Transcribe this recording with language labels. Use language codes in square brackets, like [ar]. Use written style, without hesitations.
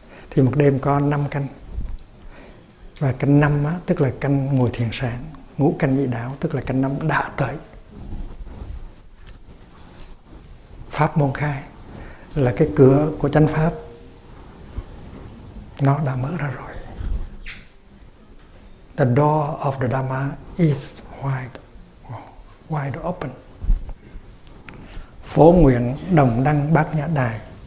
[vi] Thì một đêm có 5 canh. Và canh 5 á, tức là canh ngồi thiền sáng. Ngũ canh nhị đạo tức là canh 5 đã tới. Pháp môn khai là cái cửa của chánh pháp, nó đã mở ra rồi. [en] The door of the Dhamma is wide open. [vi] Phổ nguyện đồng đăng bát nhã đài.